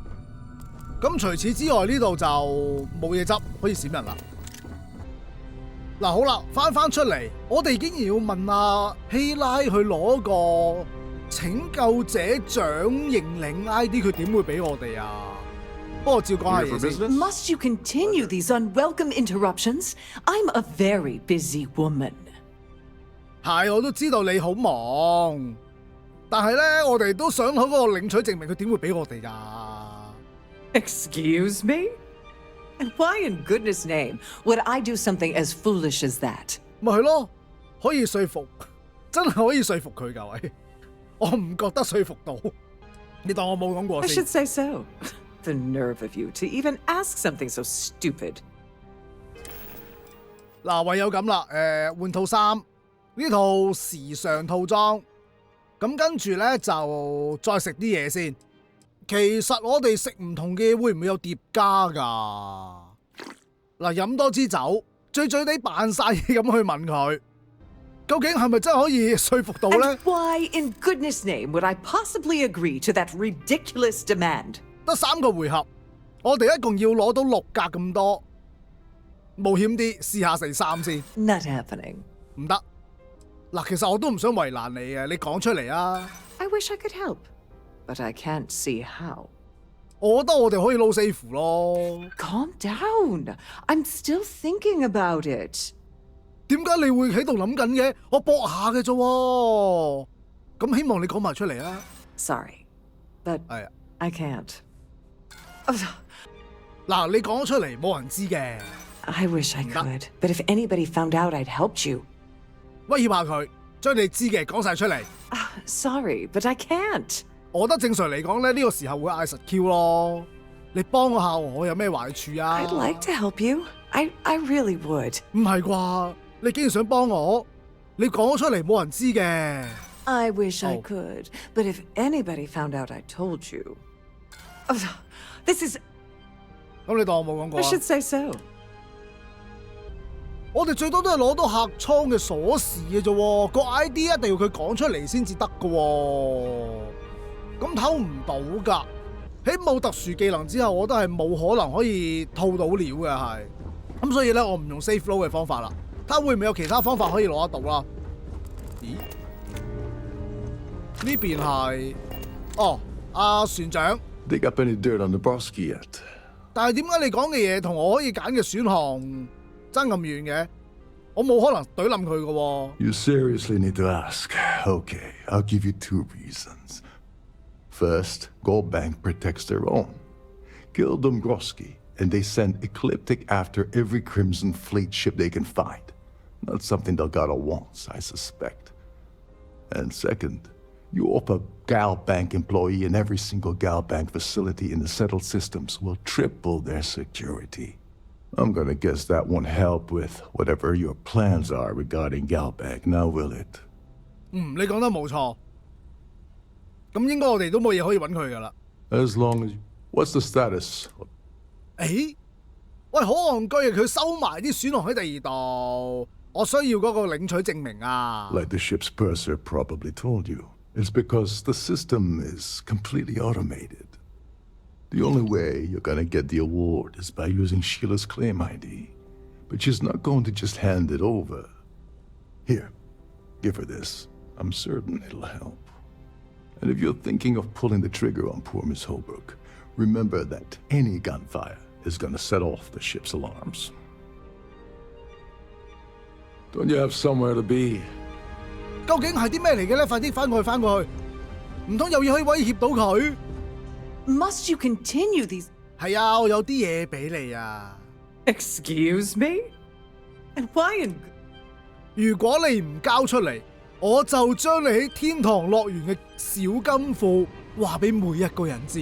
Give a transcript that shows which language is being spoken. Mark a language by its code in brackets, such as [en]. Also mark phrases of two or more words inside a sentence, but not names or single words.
[yue] 咁除此之外呢度就冇嘢執，可以閃人啦。嗱好啦，翻出嚟，我哋竟然要問阿希拉去攞個拯救者長認領 ID， 佢點會俾我哋啊？不過照講下嘢先。 [en] Must you continue these unwelcome interruptions? I'm a very busy woman. [yue] 係，我都知道你好忙，但係咧，我哋都想攞嗰個領取證明，佢點會俾我哋㗎 [en] ？Excuse me? And why in goodness name would I do something as foolish as that? [yue] 咪係咯，可以說服，真係可以說服佢㗎喂，我唔覺得說服到，你當我冇講過 [en] I [yue] 先。 [en] should say so. The nerve of you to even ask something so stupid. [yue] 嗱，唯有咁啦，換套衫，呢套時尚套裝，咁跟住咧就再食啲嘢先。其實我哋食唔同嘅會唔會有疊加㗎？嗱，飲多支酒，醉醉地扮晒嘢咁去問佢，究竟係咪真係可以說服到咧 [en] And why in goodness name would I possibly agree to that ridiculous demand? [yue] 得3個回合，我哋一共要攞到6格咁多，冒險啲試下成3先。 [en] Not happening. [yue] 唔得。嗱，其實我都唔想為難你嘅，你講出嚟啊。 [en] I wish I could help, but I can't see how. [yue] 我覺得我哋可以撈四符咯。 [en] Calm down. I'm still thinking about it. [yue] 點解你會喺度諗緊嘅？我搏下嘅啫喎。咁希望你講埋出嚟啊。 [en] Sorry, but I can't. [yue] 嗱，你講咗出嚟，冇人知嘅。 [en] I wish I could, but if anybody found out I'd helped you. [yue] 威脅下佢，將你知嘅講晒出嚟。 [en] Sorry, but I can't. [yue] 我覺得正常嚟講咧，呢個時候會嗌實 Q 咯。你幫我下我有咩壞處啊 [en] I'd like to help you. I really would. [yue] 唔係啩？你竟然想幫我？ 你講咗出嚟冇人知嘅。 [en] I wish I could, but if anybody found out I told you, this is. [yue] 咁你當我冇講過 [en] I should say so. [yue] 我哋最多都係攞到客艙嘅鎖匙嘅啫喎，個 ID 一定要佢講出嚟先至得㗎喎。咁偷唔到㗎。喺冇特殊技能之後，我都係冇可能可以套到料嘅係。咁所以咧，我唔用 [en] safe flow [yue] 嘅方法啦。睇下會唔會有其他方法可以攞得到啦？咦？呢邊係阿船長。 [en] Dig up any dirt on Dombrowski yet? [yue] 但係點解你講嘅嘢同我可以揀嘅選項爭咁遠嘅？我冇可能懟冧佢嘅喎。 [en] You seriously need to ask. Okay, I'll give you 2 reasons. First, Gold Bank protects their own. Kill Dombrowski, and they send Ecliptic after every Crimson Fleet ship they can find. Not something Delgado wants, I suspect. And second, you offer Gal Bank employee in every single Gal Bank facility in the settled systems will triple their security. I'm gonna guess that won't help with whatever your plans are regarding Gal Bank, now will it? [yue] 你講得冇錯。咁應該我哋都冇嘢可以揾佢㗎啦。 [en] As long as... What's the status? [yue] 喂，好戇居啊！佢收埋啲選項喺第二度，我需要嗰個領取證明啊。 [en] Like the ship's purser probably told you, it's because the system is completely automated. The only way you're gonna get the award is by using Sheila's claim ID. But she's not going to just hand it over. Here, give her this. I'm certain it'll help. And if you're thinking of pulling the trigger on poor Miss Holbrook, remember that any gunfire is gonna set off the ship's alarms. Don't you have somewhere to be? [yue] 究竟係啲咩嚟嘅咧？快啲翻過去，唔通有嘢可以威脅到佢 [en] ？Must you continue these？ [yue] 係啊，我有啲嘢俾你啊。 [en] Excuse me? And why in？ [yue] 如果你唔交出嚟，我就將你喺天堂樂園嘅小金庫話俾每一個人知。